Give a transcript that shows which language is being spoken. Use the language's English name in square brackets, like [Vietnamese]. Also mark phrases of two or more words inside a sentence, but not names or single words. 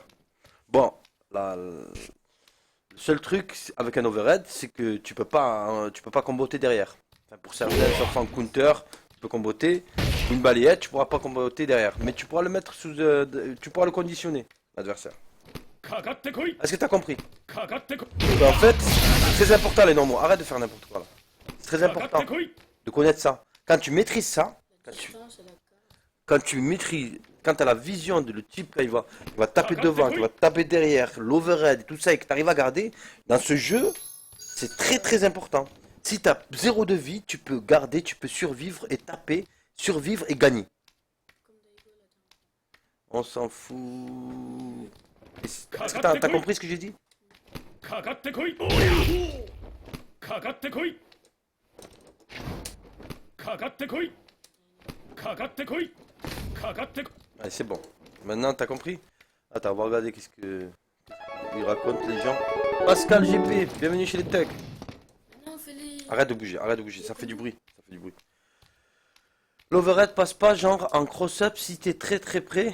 [French] Bon, le seul truc avec un overhead, c'est que tu peux pas comboter derrière. Enfin, pour certains, sauf en counter, tu peux comboter. Une balayette, tu pourras pas comboter derrière. Mais tu pourras le mettre sous... tu pourras le conditionner, l'adversaire. [Japanese] かかってこい [French] Est-ce que tu as compris? [Japanese] かかってこい [French] En fait, c'est très important les normaux. Arrête de faire n'importe quoi là. C'est très [Japanese] かかっ [French] important [Japanese] てこい [French] de connaître ça. Quand tu maîtrises ça, La distance et la carte. quand tu maîtrises, quand tu as la vision de le type, quand il va taper devant, il va taper derrière, l'overhead et tout ça, et que tu arrives à garder, dans ce jeu, c'est très très important. Si tu as 0 de vie, tu peux garder, tu peux survivre et taper, survivre et gagner. Comme Daigo là. On s'en fout. Est-ce que t'as compris ce que j'ai dit? [Japanese] かかってこいおやかかってこいかかってこいかかってこいかかってこ [French] Allez, c'est bon. Maintenant, t'as compris? Attends, on va regarder qu'est-ce que ils racontent les gens. Pascal GP, bienvenue chez les Tugs. Non, fais-les. Arrête de bouger, ça fait du bruit. Ça fait du bruit. L'overhead passe pas genre en cross-up si t'es très près.